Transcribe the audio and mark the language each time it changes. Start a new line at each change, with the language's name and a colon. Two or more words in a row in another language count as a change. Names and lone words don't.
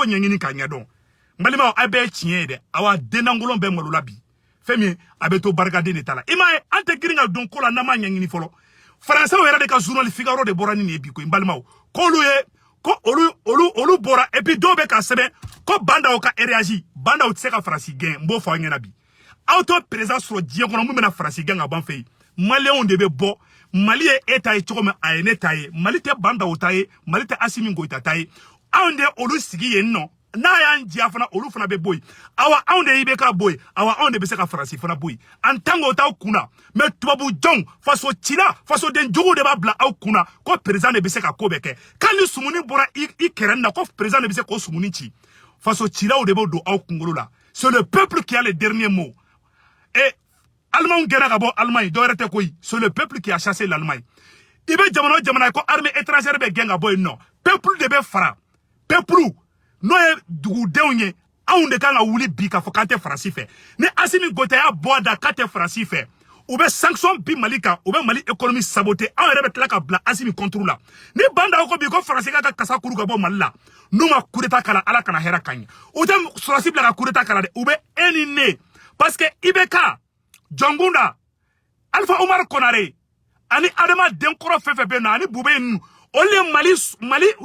Bambara: ɲɛɲini ka ɲɛdɔn balimaw a bɛɛ tiɲɛ ye dɛ awa denangolon bɛɛ malola bi fɛn min a bɛ to barikaden de ta la i m'a ye an tɛ girin ka don ko la n'an m'a ɲɛɲini fɔlɔ faransɛw yɛrɛ de ka journal Figaro de bɔra ni nin ye bi ko in balimaw k'olu ye ko olu bɔra
French: et puis
Bambara: dɔw bɛ ka sɛbɛn ko bandaw ka réagi bandaw tɛ se ka faransi gɛn n b'o fɔ aw ɲɛna bi aw to président sɔrɔ diɲɛ kɔnɔ mun bɛna faransi gɛn ka ban fɛ yen maliyɛnw de bɛ bɔ mali ye e ta ye cogo min a ye ne ta ye mali tɛ bandaw ta ye mali tɛ Asimi Goïta ta ye anw de olu sigi yen nɔ n'a y'an diya fana olu fana bɛ bɔ yen awa anw de IBK bɔ yen awa anw de bɛ se ka faransi fana bɔ yen en
French: tant que
Bambara: o t'aw kunna mais tubabu jɔnw faso cila fasoden juguw de b'a bila aw kunna ko président de bɛ se ka ko bɛɛ kɛ k'ali sumuni bɔra i kɛrɛnin na ko président de bɛ se k'o sumuni ci faso cilaw de b'o don aw kunkolo la c'est
French: le peuple qui a le dernier mot et
Bambara: Allemagne gɛnna ka bɔ Allemagne dɔwɛrɛ tɛ koyi
French: c'est le peuple qui a chassé l'Allemagne
Bambara: i bɛ jamana o jamana ko
French: armée étrangère
Bambara: bɛ gɛn ka bɔ yen nɔ peuple de bɛ fara peuple n'o ye dugudenw ye anw de kan ka wuli bi k'a fɔ k'an tɛ faransi fɛ ni Asimi Goïta y'a bɔ a da k'a tɛ faransi fɛ u bɛ sanction bi mali kan u bɛ mali
French: économie saboter
Bambara: anw yɛrɛ bɛ tila ka bila Asimi
French: contre la
Bambara: ni bandaw ko bi ko faransi ka kasa kuru ka bɔ mali la n'u ma
French: coup d'état
Bambara: kala ala kana hɛrɛ kan ye u tɛ sɔrɔsi bila ka
French: coup d'état
Bambara: kala dɛ u bɛ e ni ne
French: parce que
Bambara: IBK Jongunda Alpha Omar Konare ani Adama Denkoro fɛn fɛn bɛ yen nɔ ani Bube ninnu olu ye mali